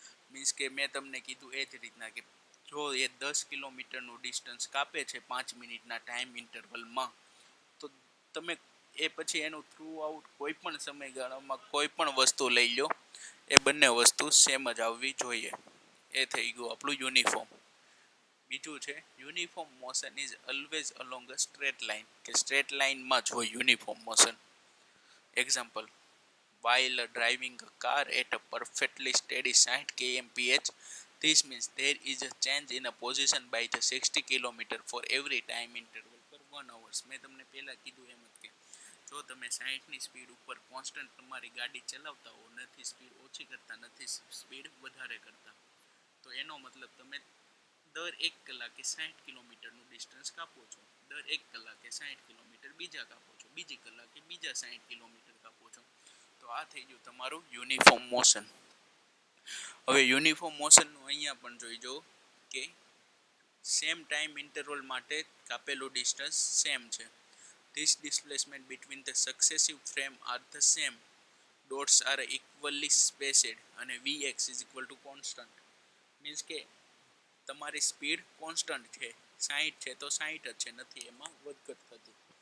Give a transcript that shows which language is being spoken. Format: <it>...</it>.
<gu>Means કે મેં તમને કીધું એ જ રીતના કે જો એ 10 કિલોમીટરનું ડિસ્ટન્સ કાપે છે 5 મિનિટના ટાઈમ ઇન્ટરવલમાં, તો તમે એ પછી એનું થ્રુ આઉટ કોઈ પણ સમયગાળામાં કોઈ પણ વસ્તુ લઈ લો, એ બંને વસ્તુ સેમ જ આવવી જોઈએ. એ થઈ ગયું આપણું યુનિફોર્મ. બીજું છે</gu> <en>uniform motion is always along a straight line,</en> <gu>કે સ્ટ્રેટ લાઇનમાં જ હોય uniform motion.</gu> <en>Example, while driving a car at a perfectly steady 60 kmph, this means there is a change in a position by the 60 km for every time interval per 1 hours.</en> <gu>મેં તમને પહેલાં કીધું એમ જ કે જો તમે 60ની સ્પીડ ઉપર constant તમારી ગાડી ચલાવતા હો, નથી સ્પીડ ઓછી કરતા, નથી સ્પીડ વધારે કરતા, તો એનો મતલબ તમે દર 1 કલાકે 60 કિલોમીટરનું ડિસ્ટન્સ કાપો છો, દર 1 કલાકે 60 કિલોમીટર બીજા કાપો છો, બીજી કલાકે બીજા 60 કિલોમીટર કાપો છો. તો આ થઈ ગયું તમારું યુનિફોર્મ મોશન. હવે યુનિફોર્મ મોશનનું અહીંયા પણ જોઈ જો કે સેમ ટાઈમ ઇન્ટરવલ માટે કાપેલું ડિસ્ટન્સ સેમ છે.</gu> <en>This displacement between the successive frame are the same. Dots are equally spaced અને Vx is equal to constant.</en> <gu>Means કે તમારી સ્પીડ કોન્સ્ટન્ટ છે, 60 છે તો 60 જ છે, નથી એમાં વધઘટ થતી.</gu>